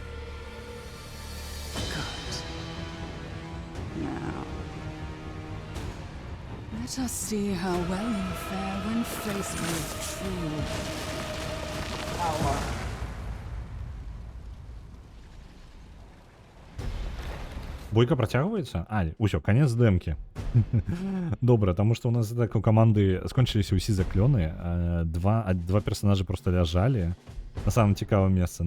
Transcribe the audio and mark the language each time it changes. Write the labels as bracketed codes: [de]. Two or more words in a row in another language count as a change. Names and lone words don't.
[en] Good. Now, let us see how well you fare when faced with true power. [be] Бойка працягваецца? Усё, канец дэмкі. Добра, таму што ў нас так у каманды скончыліся ўсе заклёны. Два персанажы проста ляжалі на самым цікавым месцы.